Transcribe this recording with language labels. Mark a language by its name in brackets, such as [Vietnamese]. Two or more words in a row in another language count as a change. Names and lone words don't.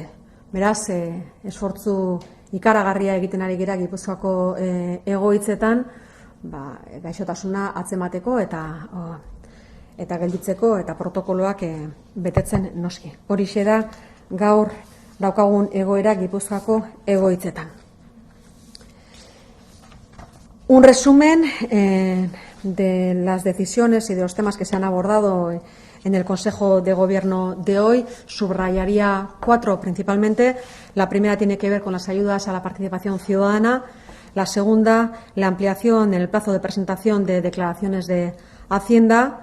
[Basque] Beraz, esfortzu ikaragarria egiten ari gira Gipuzkoako egoitzetan, gaixotasuna atzemateko eta gelditzeko eta protokoloak betetzen noski. Horixe da gaur daukagun egoera Gipuzkoako egoitzetan. [Spanish] Un resumen de las decisiones y de los temas que se han abordado en el Consejo de Gobierno de hoy. Subrayaría 4 principalmente. La primera tiene que ver con las ayudas a la participación ciudadana. La segunda, la ampliación en el plazo de presentación de declaraciones de Hacienda.